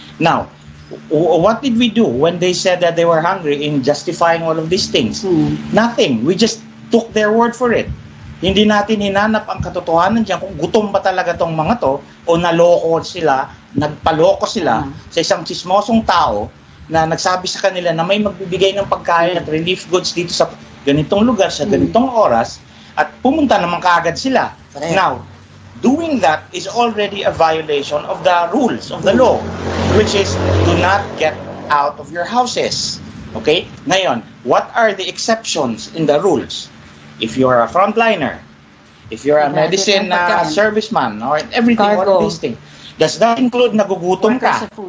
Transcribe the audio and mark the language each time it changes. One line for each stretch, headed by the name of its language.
English: Now, what did we do when they said that they were hungry in justifying all of these things? Nothing. We just took their word for it.
Filipino: Hindi natin hinanap ang katotohanan dyan kung gutom ba talaga tong mga to o naloko sila, nagpaloko sila sa isang chismosong tao na nagsabi sa kanila na may magbibigay ng pagkain at relief goods dito sa ganitong lugar, sa ganitong oras, at pumunta naman kaagad sila.
English: Now, doing that is already a violation of the rules of the law, which is do not get out of your houses. Okay?
Filipino: Ngayon,
English: what are the exceptions in the rules? If you're a frontliner, if you're a medicine serviceman, or everything, all of these things, does that include
Filipino: nagugutom ka?